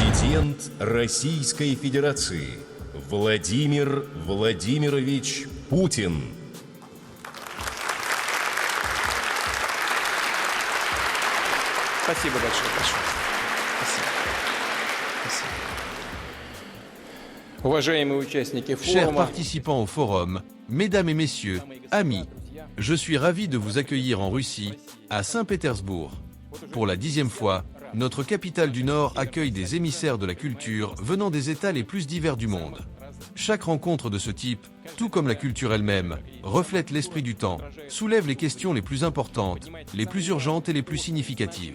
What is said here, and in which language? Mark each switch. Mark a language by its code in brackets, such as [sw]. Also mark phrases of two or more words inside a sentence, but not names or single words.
[ru] Президент Российской Федерации Владимир Владимирович Путин. Спасибо большое. Спасибо. Уважаемые участники [fr] Chers [ru] форума, [fr] participants au forum, mesdames et messieurs, amis, je suis ravi de vous accueillir en Russie, à Saint-Pétersbourg. Pour la 10e fois, notre capitale du Nord accueille des émissaires de la culture venant des États les plus divers du monde. Chaque rencontre de ce type, tout comme la culture elle-même, reflète l'esprit du temps, soulève les questions les plus importantes, les plus urgentes et les plus significatives.